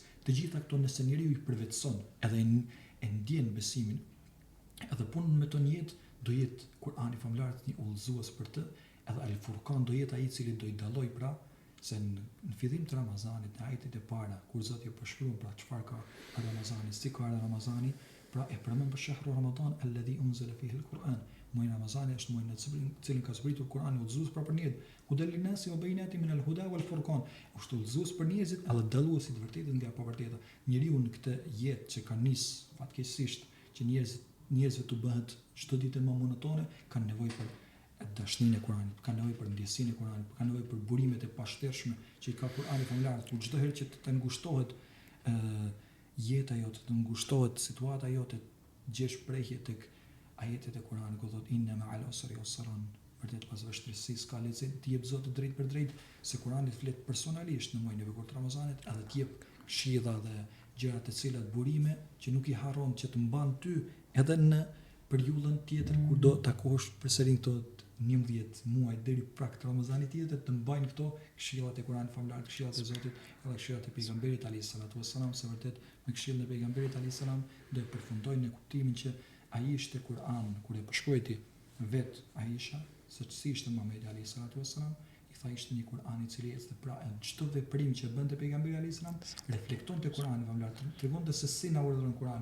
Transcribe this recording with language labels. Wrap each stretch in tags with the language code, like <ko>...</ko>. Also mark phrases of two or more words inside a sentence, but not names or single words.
<sq>Të gjitha këto nëse njeriu i përvetson edhe e ndjen besimin, edhe punën me të jetë do jetë Kurani famullarët një udhëzues për të, edhe Al-Furqan do jetë ai i cili do i dalloj pra se në fillim të Ramazanit, në ajetet e para, kur Zoti përshkruan pra çfarë ka Ramazani, si ka Ramazani, pra e përmend për</sq> <ar>شهر رمضان الذي أنزل فيه القرآن.</ar> <sq>Muaji Ramazani është muaji në cilin ka zbritur Kurani udhëzues pra për njerëzit.</sq> <ar>هدى للناس وبينات من الهدى والفرقان.</ar> <sq>Është udhëzues për njerëzit, edhe dalluesi të vërtetën nga e pavërteta. Njeriu në këtë jetë që ka nis fatkeqësisht që njerëzve të bëhet çdo ditë më monotone, kanë nevojë për dashninë e Kuranit, kanë nevojë për ndjesinë e Kuranit, kanë nevojë për burimet e pashtershme që i ka Kurani famullar, ku çdo herë që të ngushtohet jeta jote, të ngushtohet situata jote, gjesh prehje tek ajetet e Kuranit, ku thotë</sq> <ar>إن مع العسر يسرا,</ar> <sq>vërtet pas vështirësisë ka lehtësi, të jep Zoti drejt për drejt, se Kurani flet personalisht në muajin e bukur të Ramazanit, edhe të jep këshilla dhe gjëra të cilat burime që nuk i harron që të mban ty edhe në periudhën tjetër kur do takosh përsëri këto 11 muaj deri prak të Ramazanit tjetër të mbajnë këto këshillat e Kuranit famullar, këshillat e Zotit edhe këshillat e pejgamberit</sq> <ar>عليه الصلاة والسلام,</ar> <sq>se vërtet me këshillën e pejgamberit</sq> <ar>عليه السلام</ar> <sq>do e përfundojnë në kuptimin që ai ishte Kur'an, kur e përshkruajti vet Aisha, se si ishte Muhamedi</sq> <ar>عليه الصلاة والسلام,</ar> <sq>i tha ishte një Kur'an i cili ecte pra çdo veprim që bënte pejgamberi</sq> <ar>عليه السلام</ar> <sq>reflektonte Kur'anin famullar, tregonte se si na urdhëron Kur'ani.</sq>